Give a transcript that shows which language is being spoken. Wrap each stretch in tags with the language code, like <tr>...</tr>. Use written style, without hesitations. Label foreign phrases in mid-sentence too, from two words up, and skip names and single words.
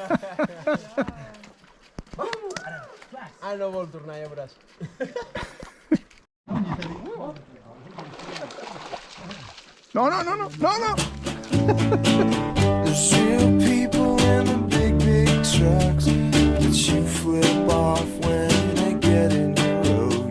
<ca>Ah, no vol tornar, ja veuràs. No, no, no, no, no, no!</ca> <en>There's real people in the big trucks that you flip off when they get in the road.</en>